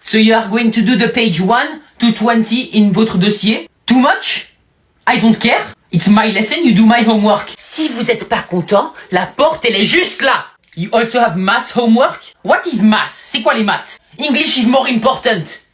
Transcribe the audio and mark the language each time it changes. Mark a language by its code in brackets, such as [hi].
[en] So you are going to do the page 1 to 20 in [fr] votre dossier. [en] Too much? I don't care. It's my lesson, you do my homework. [fr] Si vous êtes pas content, la porte elle est juste là. [en] You also have math homework? What is math? [fr] C'est quoi les maths? [en] English is more important.